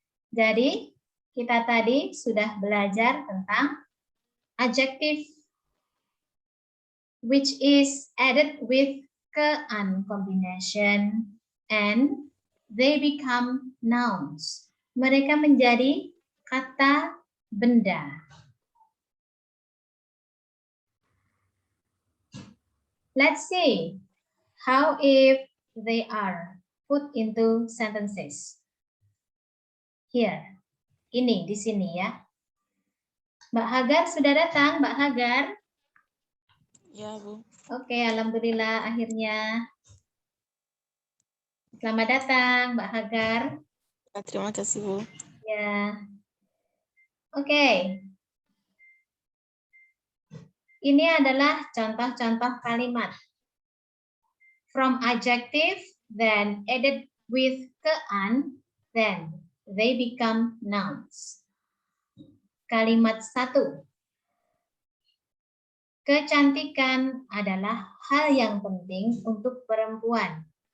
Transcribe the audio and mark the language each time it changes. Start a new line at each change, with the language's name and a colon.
Indonesian: Jadi, kita tadi sudah belajar tentang
English: adjective which is added with ke-an combination and they become nouns.
Indonesian: Mereka menjadi kata benda.
English: Let's see how if they are put into sentences.
Indonesian: Here, ini di sini ya. Mbak Hagar sudah datang, Mbak Hagar? Ya, Bu. Oke, alhamdulillah akhirnya. Selamat datang, Mbak Hagar. Terima kasih, Bu. Ya. Oke. Ini adalah contoh-contoh kalimat.
English: From adjective, then added with kean, then they become nouns.
Indonesian: Kalimat 1. Kecantikan adalah hal yang penting untuk perempuan.